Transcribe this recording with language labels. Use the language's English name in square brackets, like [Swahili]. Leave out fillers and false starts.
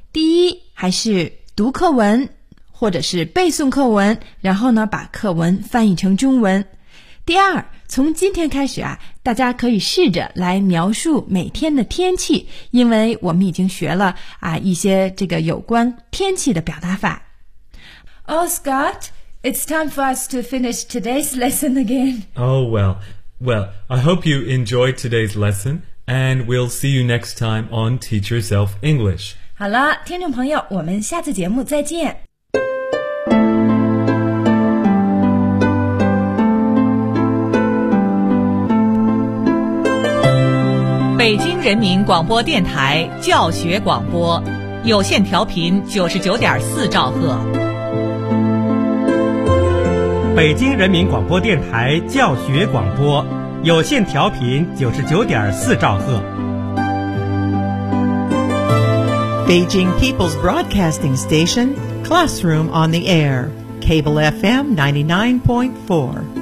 [Chinese] 第一，还是读课文。或者是背诵课文，然后呢把课文翻译成中文。第二，从今天开始啊，大家可以试着来描述每天的天气，因为我们已经学了啊一些这个有关天气的表达法。 [English] Oh, Scott, it's time for us to finish today's lesson again. Oh, well, I hope you enjoyed today's lesson, and we'll see you next time on Teach Yourself English. [Chinese] 好了，听众朋友，我们下次节目再见。北京人民广播电台教学广播，有线调频99.4兆赫。北京人民广播电台教学广播，有线调频99.4兆赫。 [English] Beijing People's Broadcasting Station, Classroom on the Air, Cable FM 99.4.